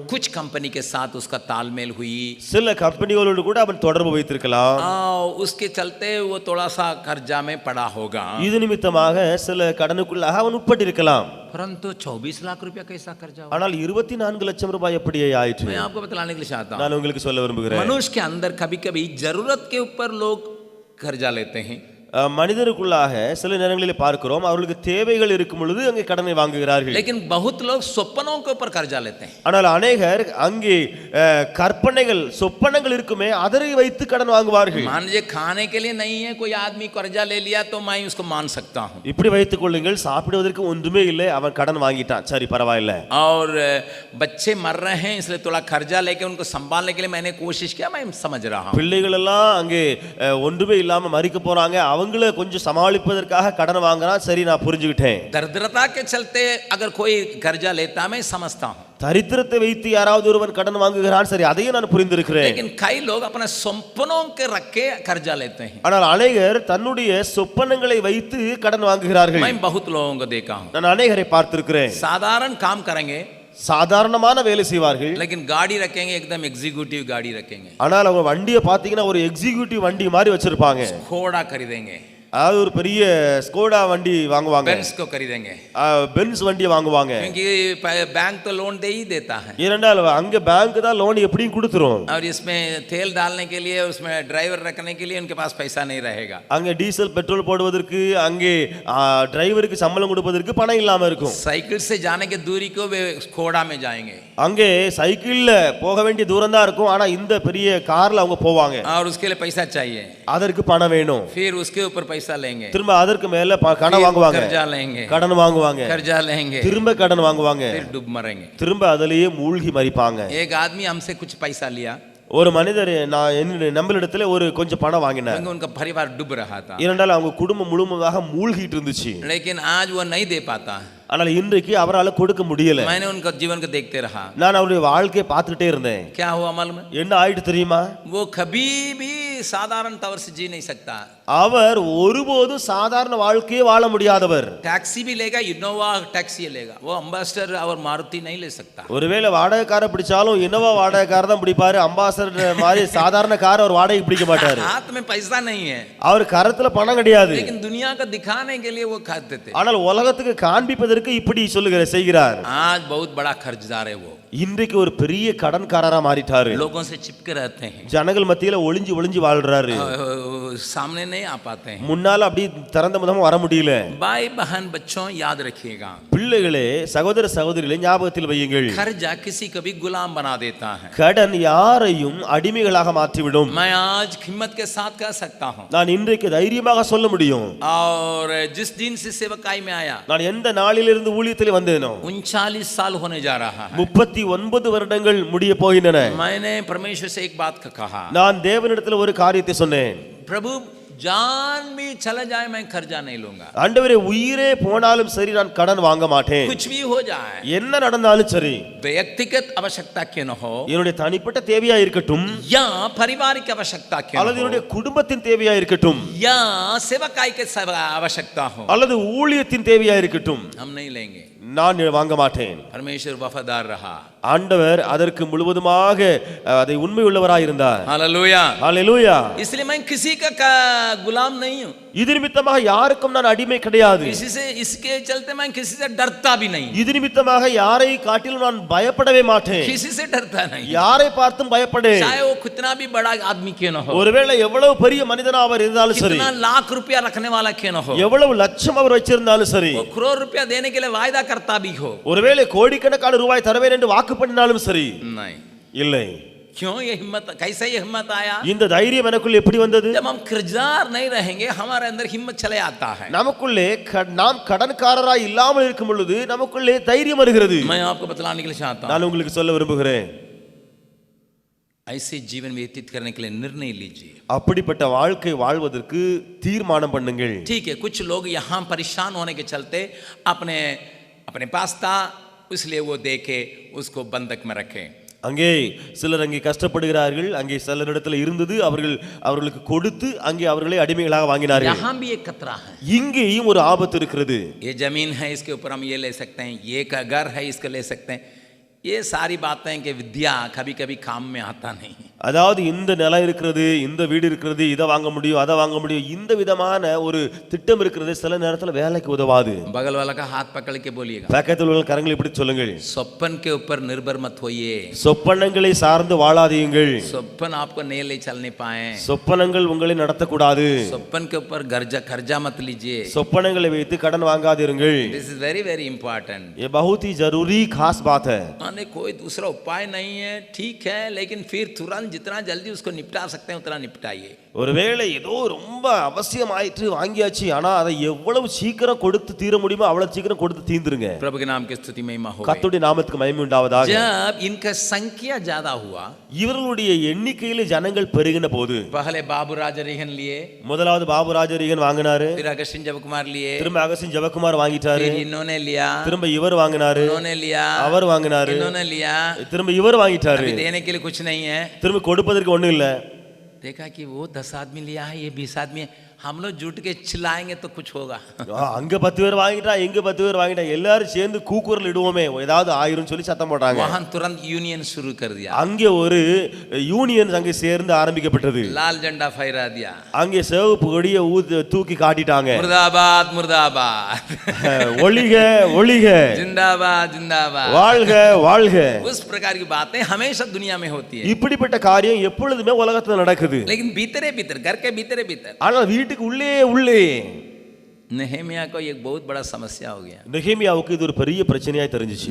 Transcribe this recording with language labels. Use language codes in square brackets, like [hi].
[hi] कुछ कंपनी के साथ उसका तालमेल हुई, [ta] சில கம்பெனிகளோடு கூட அவன் தொடர்பு வைத்திருக்கலாம். [hi] उसके चलते वो थोड़ा सा कर्जा में पड़ा होगा, [ta] இது நிமித்தமாக சில கடனுக்குள்ளாக அவன் உட்பட்டிருக்கலாம். [hi] परंतु 24 लाख रुपया कैसा कर्जा हो? [ta] ஆனால் 24 லட்சம் ரூபாய் எப்படி ஆயிற்று? [hi] मैं आपको बतलाने के लिए चाहता हूँ, [ta] நான் உங்களுக்கு சொல்ல விரும்புகிறேன். [hi] मनुष्य के अंदर कभी कभी जरूरत के ऊपर लोग कर्जा लेते हैं, [ta] மனிதருக்குள்ளாக சில நேரங்களில் பார்க்கிறோம் அவர்களுக்கு தேவைகள் இருக்கும் பொழுது அங்கே கடனை வாங்குகிறார்கள். [hi] लेकिन बहुत लोग सपनों के ऊपर कर्जा लेते हैं. [ta] ஆனால் अनेகர் அங்கே கற்பனைகள் சொப்பனங்கள் இருக்குமே அதை வைத்து கடன் வாங்குவார்கள். [hi] मान लीजिए खाने के लिए नहीं है, कोई आदमी कर्जा ले लिया तो मैं उसको मान सकता हूँ. [ta] இப்படி வைத்துக் கொள்ளுங்கள், சாப்பிடுவதற்கு ஒன்றுமே இல்லை, அவன் கடன் வாங்கிட்டான், சரி பரவாயில்லை. [hi] और बच्चे मर रहे हैं इसलिए थोड़ा कर्जा लेके उनको संभालने के लिए मैंने कोशिश किया, मैं समझ रहा हूँ. [ta] பிள்ளைகள் எல்லாம் அங்கே ஒன்றுமே இல்லாம மரிக்க போறாங்க, அவங்கள கொஞ்சம் சமாளிப்பதற்காக கடன் வாங்குறான், சரி நான் புரிஞ்சுக்கிட்டேன். [hi] दरिद्रता के चलते अगर कोई कर्जा लेता मैं समझता हूँ, [ta] தரித்திரத்தை வைத்து யாராவது ஒருவன் கடன் வாங்குகிறான், சரி அதையும் நான் புரிந்திருக்கிறேன். [hi] लेकिन कई लोग अपने सपनों के रख के कर्जा लेते हैं. [ta] ஆனால் அநேகர் தன்னுடைய சொப்பனங்களை வைத்து கடன் வாங்குகிறார்கள். [hi] मैं बहुत लोगों को देखा हूँ, [ta] நான் அநேகரை பார்த்திருக்கிறேன். [hi] साधारण काम करेंगे [ta] சாதாரணமான வேலை செய்வார்கள், [hi] लेकिन गाड़ी रखेंगे एकदम एग्जीक्यूटिव गाड़ी रखेंगे, [ta] ஆனால் அவங்க வண்டியை பாத்தீங்கன்னா ஒரு எக்ஸிகியூட்டிவ் வண்டி மாதிரி வச்சிருப்பாங்க. [hi] घोड़ा खरीदेंगे, [ta] அதாவது ஒரு பெரிய ஸ்கோடா வண்டி வாங்குவாங்க, [hi] बेंस को खरीदेंगे, [ta] பென்ஸ் வண்டியை வாங்குவாங்க. [hi] क्योंकि बैंक तो लोन दे ही देता है, [ta] ஏனென்றால் அங்க பேங்க் தான் லோன் எப்படியும் கொடுத்துரும். [hi] और इसमें तेल डालने के लिए उसमें ड्राइवर रखने के लिए उनके पास पैसा नहीं रहेगा. [ta] அங்க டீசல் பெட்ரோல் போடுவதற்கு அங்கே டிரைவருக்கு சம்பளம் கொடுப்பதற்கு பணம் இல்லாம இருக்கும். [hi] साइकिल से जाने की दूरी को वे घोड़ा में जाएंगे, [ta] அங்கே சைக்கிள்ல போக வேண்டிய தூரம் தான் இருக்கும், ஆனா இந்த பெரிய கார்ல அவங்க போவாங்க. [hi] और उसके लिए पैसा चाहिए, [ta] அதற்கு பணம் வேணும், [hi] फिर उसके ऊपर पैसा लेंगे, [ta] திரும்ப அதற்கு மேல கடன் வாங்குவாங்க, [hi] कर्जा लेंगे, [ta] கடன் வாங்குவாங்க, [hi] कर्जा लेंगे, [ta] திரும்ப கடன் வாங்குவாங்க, [hi] फिर डूब मरेंगे. [ta] திரும்ப அதிலேயே மூழ்கி மரிப்பாங்க. [hi] एक आदमी हमसे कुछ पैसा लिया, [ta] ஒரு மனிதர் நான் என்னுடைய நம்மளிடத்துல ஒரு கொஞ்சம் பணம் வாங்கினேன், [hi] क्योंकि उनका परिवार डूब रहा था, [ta] ஏனென்றால் அவங்க குடும்பம் முழுமையாக மூழ்கிட்டு இருந்துச்சு. [hi] लेकिन आज वो नहीं दे पाता, [ta] ஆனால் இன்றைக்கு அவரால் கொடுக்க முடியல. [hi] मैंने उनका जीवन को देखते रहा. [ta] நான் அவருடைய வாழ்க்கையை பார்த்துட்டே இருந்தேன். [hi] क्या हुआ मालूम है? [ta] என்ன ஆயிட்டு தெரியுமா? [hi] वो कभी भी साधारण तौर से जी नहीं सकता. [ta] அவர் ஒருபோதும் சாதாரண வாழ்க்கையே வாழ முடியாதவர். [hi] टैक्सी भी लेगा, इनोवा टैक्सी लेगा, वो अम्बासडर और मारुति नहीं ले सकता. [ta] ஒருவேளை வாடகைக்கார பிடிச்சாலும் இனோவா வாடகைக்கார தான் பிடிப்பாரு, அம்பாசடர் மாதிரி சாதாரண கார் அவர் வாடகை பிடிக்க மாட்டாரு. [hi] हाथ में पैसा नहीं है, [ta] அவர் கரத்துல பணம் கிடையாது, [hi] लेकिन दुनिया को दिखाने के लिए वो खाते थे. [ta] ஆனால் உலகத்துக்கு காண்பிப்பதற்கு இப்படி செய்கிறார். [hi] आज बहुत बड़ा खर्चदार है वो, [ta] இன்றைக்கு ஒரு பெரிய கடன்காரரா மாறிட்டாரு. [hi] लोगों से चिपके रहते हैं, [ta] ஜனங்கள் மத்தியில ஒளிஞ்சு ஒளிஞ்சு வாழ்றாரு, [hi] सामने नहीं आ पाते हैं. [ta] முன்னால அப்படி திறந்த முகமா வர முடியல. [hi] भाई बहन बच्चों याद रखिएगा, [ta] பிள்ளைகளே சகோதர சகோதரிகளே ஞாபகத்தில் வையுங்கள், [hi] कर्जा किसी को भी गुलाम बना देता है. [ta] கடன் யாரையும் அடிமைகளாக மாற்றிவிடும். [hi] मैं आज हिम्मत के साथ कह सकता हूँ, [ta] நான் இன்றைக்கு தைரியமாக சொல்ல முடியும், [hi] और जिस दिन से सेवकाई में आया, [ta] நான் எந்த நாளிலிருந்து ஊழியத்தில் வந்தேனோ [hi] 39 साल होने जा रहा है. [ta] 39 வருடங்கள் முடிய போகின்றன. [hi] मैंने परमेश्वर से एक बात कहा, [ta] நான் தேவனிடத்தில் ஒரு காரியத்தை சொன்னேன், [hi] प्रभु जान भी चला जाए मैं कर्जा नहीं लूंगा, [ta] ஆண்டவரே உயிரே போனாலும் சரி நான் கடன் வாங்க மாட்டேன், [hi] कुछ भी हो जाए, [ta] என்ன நடந்தாலும் சரி, [hi] व्यक्तिगत आवश्यकता क्यों न हो, [ta] என்னுடைய தனிப்பட்ட தேவையா இருக்கட்டும், [hi] या पारिवारिक आवश्यकता क्यों [ta] அல்லது [hi] न [ta] என்னுடைய [hi] हो, [ta] குடும்பத்தின் தேவையா இருக்கட்டும், [hi] या सेवकाई के आवश्यकता हो, [ta] அல்லது ஊழியத்தின் தேவையா இருக்கட்டும், [hi] हम नहीं लेंगे. [ta] நான் வாங்க மாட்டேன். [hi] परमेश्वर वफादार रहा, [ta] ஆண்டவர் அதற்கு முழுவதுமாக அதை உண்மை உள்ளவராய் இருந்தார். [hi] हालेलुया, [ta] ஹalleluya. [hi] इसलिए मैं किसी का गुलाम नहीं हूँ, [ta] இது நிமித்தமாக யாருக்கும் நான் அடிமை கிடையாது, [hi] किसी से इसके चलते मैं किसी से डरता भी नहीं, [ta] இது நிமித்தமாக யாரை காட்டிலும் நான் பயப்படவே மாட்டேன், [hi] किसी से डरता नहीं, [ta] யாரை பார்த்தும் பயப்படேன். [hi] चाहे वो कितना भी बड़ा आदमी क्यों न हो, [ta] ஒருவேளை எவ்வளவு பெரிய மனிதனா அவர் இருந்தாலும் சரி, [hi] कितना लाख रुपया रखने वाला क्यों न हो, [ta] எவ்வளவு லட்சம் அவர் வச்சிருந்தாலும் சரி, [hi] वो करोड़ रुपया देने के लिए वायदा करता भी हो, [ta] ஒருவேளை கோடிக்கணக்கான ரூபாய் தருவேன் என்று வாக்கு பண்ணினாலும் சரி, [hi] नहीं, [ta] இல்லை. [hi] क्यों ये हिम्मत, कैसे ये हिम्मत आया? [ta] இந்த தைரியம் எனக்குள்ள எப்படி வந்தது? [hi] जब हम कर्जदार नहीं रहेंगे हमारे अंदर हिम्मत चले आता है। [ta] நமக்குள்ளே நாம் கடன்காரராய் இல்லாமல் இருக்கும் பொழுது நமக்குள்ளே தைரியம் வருகிறது. [hi] मैं आपको बतलाने के लिए चाहता हूं, [ta] நான் உங்களுக்கு சொல்ல விரும்புகிறேன், [hi] ऐसे जीवन व्यतीत करने के लिए निर्णय लीजिए। [ta] அப்படிப்பட்ட வாழ்க்கை வாழ்வதற்கு தீர்மானம் பண்ணுங்கள். [hi] ठीक है, कुछ लोग यहाँ परेशान होने के चलते अपने अपने पास था इसलिए वो देके उसको बंधक में रखें। [ta] அங்கே சிலர் அங்கே கஷ்டப்படுகிறார்கள், அங்கே சிலரிடத்தில் இருந்தது அவர்களுக்கு கொடுத்து அங்கே அவர்களை அடிமைகளாக வாங்கினார்கள். [hi] यहाँ भी एक खतरा है, [ta] இங்கேயும் ஒரு ஆபத்து இருக்கிறது. [hi] ये जमीन है इसके ऊपर हम ये ले सकते हैं, ये का घर है इसको ले सकते हैं, ये सारी बातें कि विद्या कभी कभी काम में आता नहीं। [ta] அதாவது இந்த நிலம் இருக்கிறது, இந்த வீடு இருக்கிறது, இதை வாங்க முடியும், அதை வாங்க முடியும், இந்த விதமான ஒரு திட்டம் இருக்கிறது சில நேரத்தில் வேலைக்கு உதவாது. [hi] बगल वाला का हाथ पकड़ के बोलिएगा, [ta] பக்கத்தில் உள்ள கரங்களை இப்படி சொல்லுங்கள், [hi] स्वप्न के ऊपर निर्भर मत होइए। [ta] சொப்பனங்களை சார்ந்து வாழாதீங்கள். [hi] स्वप्न आपको नहीं ले चल नहीं पाए, [ta] சொப்பனங்கள் உங்களை நடத்தக்கூடாது. [hi] स्वप्न के ऊपर कर्जा मत लीजिए। [ta] சொப்பனங்களை வைத்து கடன் வாங்காதீர்கள். [en] This is very very important. [hi] ये बहुत ही जरूरी खास बात है. माने कोई दूसरा उपाय नहीं है, ठीक है, लेकिन फिर तुरंत जितना जल्दी उसको निपटा सकते हैं उतना निपटाइए। [ta] ஒருவேளை ஏதோ ரொம்ப அவசியமாயிற்று வாங்கியாச்சு, ஆனா அதை எவ்வளவு சீக்கிரம் கொடுத்து தீர முடியுமோ அவ்வளவு சீக்கிரம் கொடுத்து தீந்துருங்க. [hi] प्रभु के नाम की स्तुति महिमा हो। [ta] கர்த்தருடைய நாமத்துக்கு மகிமை உண்டாவதாக. [hi] जब इनका संख्या ज्यादा हुआ, [ta] இவர்களுடைய எண்ணிக்கையில ஜனங்கள் பெருகின போது [hi] पहले बाबू राजरिहन लिए, [ta] முதலாவது பாபு ராஜரிகன் வாங்கினாரு, [hi] फिर अगस्टिन जयकुमार लिए, [ta] திரும்ப அகஸ்டின் ஜெபக்குமார் வாங்கிட்டாரு, [hi] फिर इन्होंने लिया, [ta] திரும்ப இவர் வாங்கினாரு, [hi] इन्होंने लिया, [ta] அவர் வாங்கினாரு, [hi] इन्होंने लिया, [ta] திரும்ப இவர் வாங்கிட்டாரு. [hi] अभी देने के लिए कुछ नहीं है। [ta] திரும்ப கொடுப்பதற்கு ஒண்ணும் இல்ல. [hi] देखा कि वो 10 आदमी लिया है, ये 20 आदमी है, हम लोग जुट के चिल्लाएंगे तो कुछ होगा। [ta] அங்க 10 பேர் வாங்கிட்டா, இங்க 10 பேர் வாங்கிட்டா, எல்லாரும் சேர்ந்து கூக்குரல் இடுவோமே, ஏதாவது ஆயிரும் சொல்லி சத்தம் போட்டாங்க. [hi] वहां तुरंत यूनियन शुरू कर दिया, [ta] அங்கே ஒரு யூனியன் அங்கே சேர்ந்து ஆரம்பிக்கப்பட்டது. [hi] लाल झंडा फहरा दिया, [ta] அங்கே சிவப்பு கொடியை தூக்கி காட்டிட்டாங்க. [hi] मुर्दाबाद मुर्दाबाद, [ta] ஒளிக ஒளிக, [hi] जिंदाबाद जिंदाबाद, [ta] வாழ்க வாழ்க. [hi] उस प्रकार की बातें हमेशा दुनिया में होती है, [ta] இப்படிப்பட்ட காரியம் எப்பொழுதுமே உலகத்துல நடக்குது. [hi] लेकिन भीतरे भीतर, घर के भीतरे भीतर। [ta] ஆனால் வீட்டுக்கு உள்ளே உள்ளே [hi] नेहेमिया को एक बहुत बड़ा समस्या हो गया। [ta] நெகேமியாவுக்கு இது ஒரு பெரிய பிரச்சனையாய் தெரிஞ்சிச்சு.